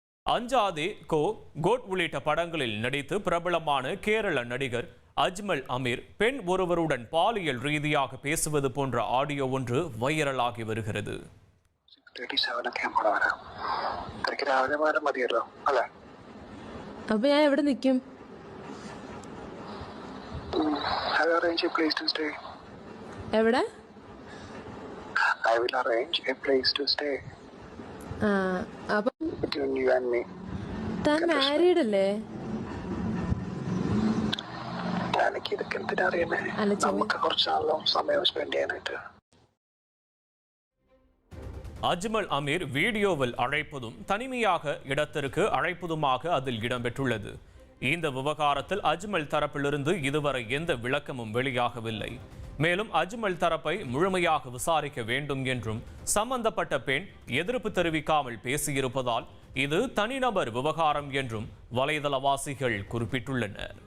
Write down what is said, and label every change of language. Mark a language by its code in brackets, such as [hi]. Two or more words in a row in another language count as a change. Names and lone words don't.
[ta] அஞ்சாதே கோ கோட் உள்ளிட்ட படங்களில் நடித்து பிரபலமான கேரள நடிகர் அஜ்மல் அமீர் பெண் ஒருவருடன் பாலியல் ரீதியாக பேசுவது போன்ற ஆடியோ ஒன்று வைரலாகி வருகிறது. [ml] അപ്പൊ ഞാൻ എവിടെ നിൽക്കും? എവിടെ? [en] I will arrange a place to stay. Between you and me. [ml] താൻ മാരീഡ് അല്ലേ? എനിക്ക് ഇതൊക്കെ എന്തിനറിയണേ? നമുക്ക് കുറച്ച് നാളോ സമയം സ്പെൻഡ് ചെയ്യാനായിട്ട്. [ta] அஜ்மல் அமீர் வீடியோவில் அழைப்பதும் தனிமையாக இடத்திற்கு அழைப்பதுமாக அதில் இடம்பெற்றுள்ளது. இந்த விவகாரத்தில் அஜ்மல் தரப்பிலிருந்து இதுவரை எந்த விளக்கமும் வெளியாகவில்லை. மேலும் அஜ்மல் தரப்பை முழுமையாக விசாரிக்க வேண்டும் என்றும் சம்பந்தப்பட்ட பெண் எதிர்ப்பு தெரிவிக்காமல் பேசியிருப்பதால் இது தனிநபர் விவகாரம் என்றும் வலைதளவாசிகள் குறிப்பிட்டுள்ளனர்.